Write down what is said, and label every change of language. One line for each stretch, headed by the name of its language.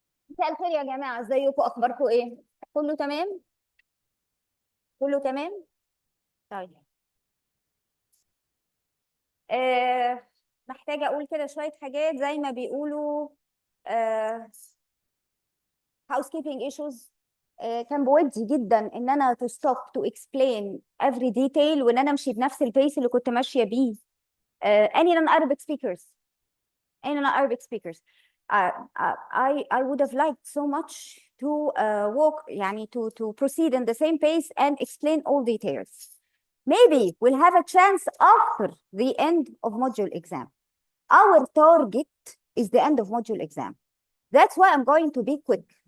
Arabic: مساء الخير يا جماعه، ازيكم؟ اخباركم ايه؟ كله تمام؟ كله تمام. طيب. آه محتاجه اقول كده شويه حاجات زي ما بيقولوا.
English: آه housekeeping issues.
Arabic: كان بودي جدا ان انا
English: to stop to explain every detail
Arabic: وان انا امشي بنفس البيس اللي كنت ماشيه بيه.
English: any non-Arabic speakers. any non-Arabic speakers. I would have liked so much to walk يعني to proceed in the same pace and explain all details. Maybe we'll have a chance after the end of module exam. Our target is the end of module exam. That's why I'm going to be quick.